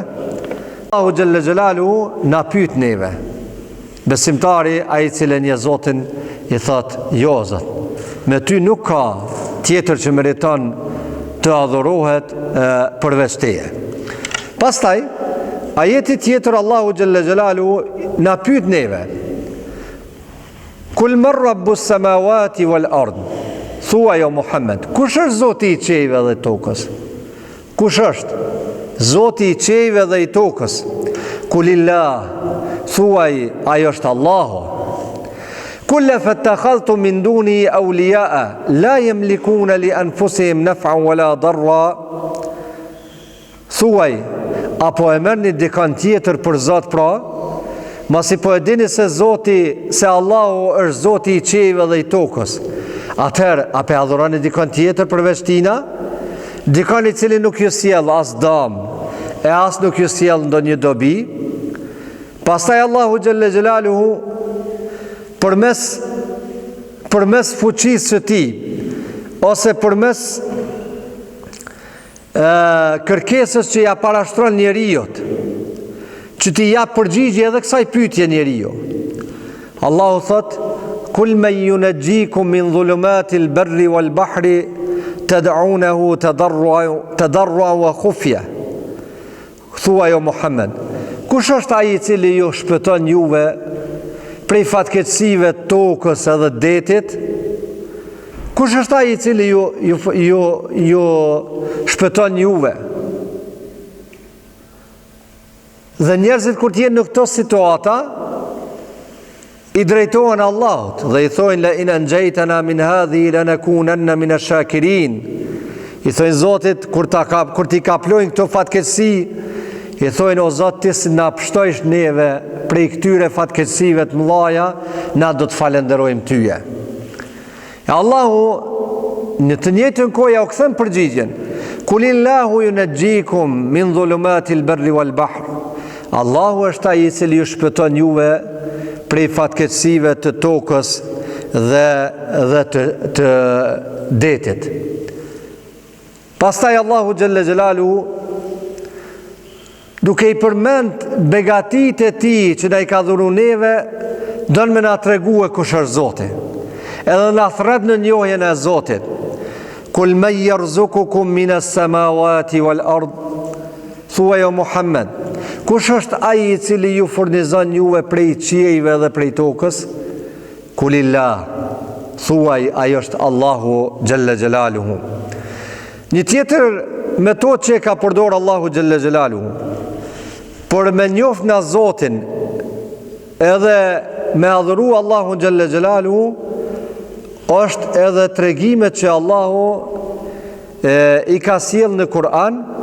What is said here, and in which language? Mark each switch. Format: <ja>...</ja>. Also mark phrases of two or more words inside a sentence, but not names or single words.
<sq>Allahu</sq> <ar>جل جلاله</ar> <sq>na pyet neve, besimtari ai i cili një Zotin i thot: jo Zot, me ty nuk ka tjetër që meriton të adhurohet përveç teje. Pastaj ajeti tjetër Allahu</sq> <ar>جل جلاله</ar> <sq>na pyet neve:</sq> <ar>قل من رب السماوات والأرض.</ar> <sq>Thua jo Muhammed, kush është Zoti i qiejve dhe i tokës? Kush është Zoti i qiejve dhe i tokës?</sq> <ar>قل لله,</ar> <sq>thuaj, ajo është Allahu.</sq> <ar>قل فاتخذتم من دون أولياء لا يملكون لأنفسهم نفعا ولا ضرا.</ar> <sq>Thuaj, apo e merrni dikon tjetër për Zot pra? Masi po e dini se Allahu është Zoti i qiejve dhe i tokës, atëherë apo e adhuroni dikon tjetër përveç tina? Dikon i cili nuk ju sjell as dëm, e as nuk ju sjell ndonjë dobi? Pastaj Allahu</sq> <ar>جل جلاله</ar> <sq>përmes fuqisë së tij, ose përmes kërkesës që ja parashtron njeriut, që ti jap përgjigje edhe kësaj pyetje njeriu. Allahu thot:</sq> <ar>قل من ينجيكم من ظلمات البر والبحر تدعونه تضرعا وخفية.</ar> <sq>Thua jo Muhammed, kush është ai i cili ju shpëton juve prej fatkeqësive të tokës edhe detit? Kush është ai i cili ju shpëton juve? Dhe njerëzit kur t'jenë në këto situata, i drejtohen Allahut dhe i thojnë:</sq> <ar>لئن أنجيتنا من هذه لنكونن من الشاكرين.</ar> <sq>I thojnë Zotit kur t'i kaplojnë këto fatkeqësi, i thojnë: o Zot, ti si na pështojsh neve prej këtyre fatkeqësive të mëdha, na do të falenderojmë tyje. Allahu në të njëjtën kohë ja u kthen përgjigjen:</sq> <ar>قل الله ينجيكم من ظلمات البر والبحر.</ar> <sq>Allahu është ai i cili ju shpëton juve prej fatkeqësive të tokës dhe të detit. Pastaj Allahu</sq> <ar>جل جلاله,</ar> <sq>duke i përmend begatitë e tij që na i ka dhuruar neve, don me na tregue kush është Zoti. Edhe na thret në njohjen e Zotit.</sq> <ar>قل من يرزقكم من السماوات والأرض.</ar> <sq>Thua jo Muhammed, kush është ai i cili ju furnizon juve prej qiejve dhe prej tokës? Kulillah, thuaj, ajo është Allahu</sq> <ar>جل جلاله.</ar> <sq>Një tjetër metodë që e ka përdorur Allahu</sq> <ar>جل جلاله</ar> <sq>por me njoft në Zotin edhe me adhuru Allahu</sq> <ar>جل جلاله,</ar> <sq>është edhe tregimet që Allahu i ka sjell në Kur'an,</sq>